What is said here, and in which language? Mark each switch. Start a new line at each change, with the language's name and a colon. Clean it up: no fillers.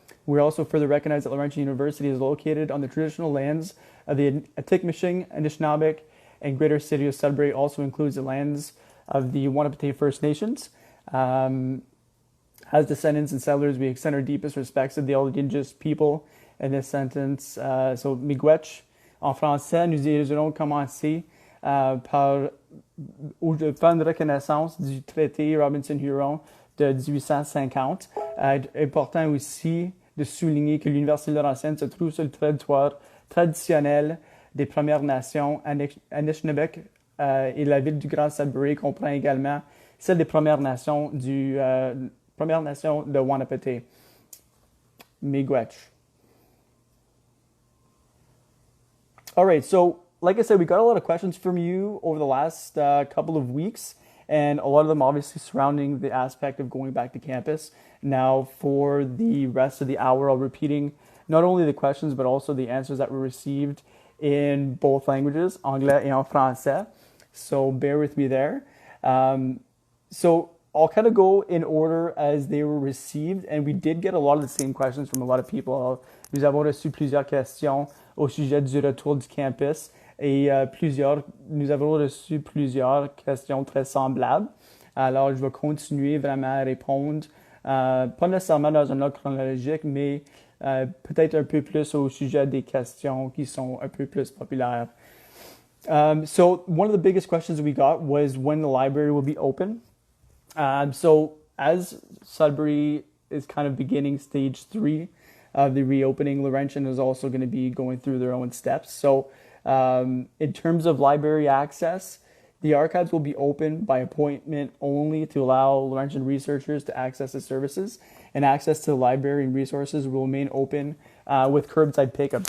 English: We also further recognize that Laurentian University is located on the traditional lands of the Atikmishing, Anishinaabe, and greater city of Sudbury. Also includes the lands of the Wanapitei First Nations. As descendants and settlers, we extend our deepest respects to the indigenous people in this sentence.
French: So, miigwech, en français, nous irons commencer par faire une reconnaissance du traité Robinson-Huron de 1850. Important aussi de souligner que l'Université Laurentienne se trouve sur le territoire traditionnel des Premières Nations Anishinaabe, et la ville du Grand Sudbury comprend également celle des Premières Nations de Wanapitei.
Ojibwa: Miigwech.
English: All right, so like I said, we got a lot of questions from you over the last couple of weeks, and a lot of them obviously surrounding the aspect of going back to campus. Now, for the rest of the hour, I'll be repeating not only the questions, but also the answers that were received in both languages,
French: anglais et en français.
English: So bear with me there. So I'll kind of go in order as they were received, and we did get a lot of the same questions from a lot of people.
French: Nous avons reçu plusieurs questions au sujet du retour du campus, et nous avons reçu plusieurs questions très semblables. Alors, je vais continuer vraiment à répondre, pas nécessairement dans un ordre chronologique, mais peut-être un peu plus au sujet des questions qui sont un peu plus populaires.
English: So one of the biggest questions we got was when the library will be open. So as Sudbury is kind of beginning stage 3 of the reopening, Laurentian is also going to be going through their own steps. So in terms of library access, the archives will be open by appointment only to allow Laurentian researchers to access the services, and access to the library and resources will remain open with curbside pickup.